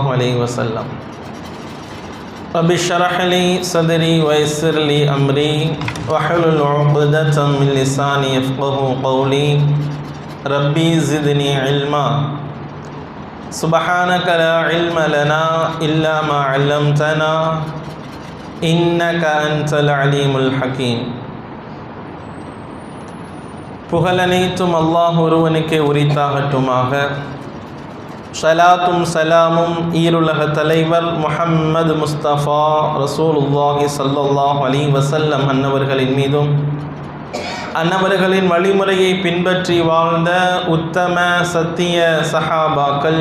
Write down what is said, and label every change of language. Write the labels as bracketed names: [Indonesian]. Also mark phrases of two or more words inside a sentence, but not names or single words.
[Arabic] عليه وسلم رب اشرح لي صدري ويسر لي أمري واحلل عقدة من لساني يفقهوا قولي ربي زدني علما سبحانك لا علم لنا إلا ما علمتنا إنك أنت العليم الحكيم [Tamil] புகழனைத்தும் அல்லாஹ் ஒருவனுக்கே உரித்தாகட்டுமாக. ஸலாத்தும் சலாமும் ஈருலக தலைவர் முஹம்மது முஸ்தஃபா [Arabic] رسول الله صلى الله عليه وسلم [Tamil] அன்னவர்களின் மீதும் அன்னவர்களின் வழிமுறையை பின்பற்றி வாழ்ந்த உத்தம சத்திய சஹாபாக்கள்,